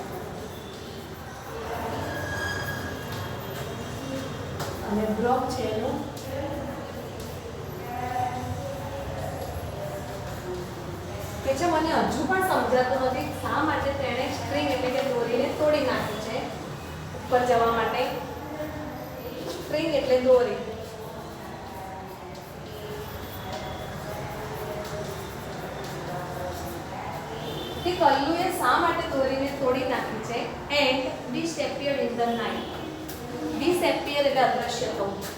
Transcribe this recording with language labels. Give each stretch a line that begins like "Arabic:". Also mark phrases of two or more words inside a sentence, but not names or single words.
Gujarati: અને બ્રોક છે એનું કે છે મને હજુ પણ સમજાતું નથી શા માટે તેણે સ્ટ્રિંગ એટલે કે દોરીને તોડી નાખી છે ઉપર જવા માટે. સ્ટ્રિંગ એટલે દોરી. કે કલ્લુએ શા માટે દોરીને તોડી નાખી છે.
English: એન્ડ disappeared in the night. disappear
Gujarati: એટલે અદૃશ્ય થવું.